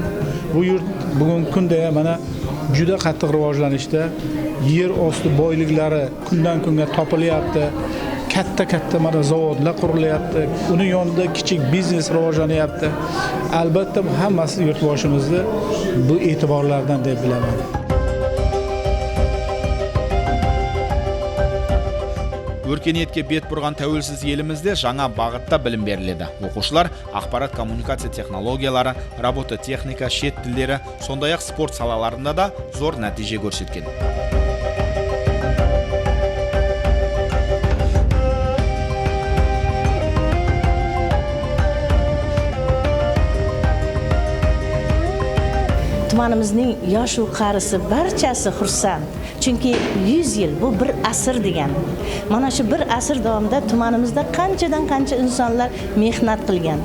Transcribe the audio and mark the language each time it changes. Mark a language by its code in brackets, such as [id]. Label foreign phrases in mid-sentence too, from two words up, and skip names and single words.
[uz] Bu yurt bugungi kunda mana juda qattiq rivojlanishda, yer osti boyliklari kundan kunga topilyapti. Katta mana zavodlar qurilyapti. Uni yonida kichik biznes rivojlanyapti. Albatta bu hammasi yurtboshimizda bu e'tiborlardan deb bilaman. [kk] Өркениетке бет бұрған тәуелсіз елімізде жаңа бағытта білім беріледі. Оқушылар ақпарат коммуникация технологиялары, робототехника, шет тілдері, сондай-ақ спорт салаларында да зор нәтиже көрсеткен. [uz] Tumanimizning yosh va qarisi barchasi xursand. Chunki 100 yil bu bir asr degan. Mana shu bir asr davomida tumanimizda qanchadan qancha insonlar mehnat qilgan.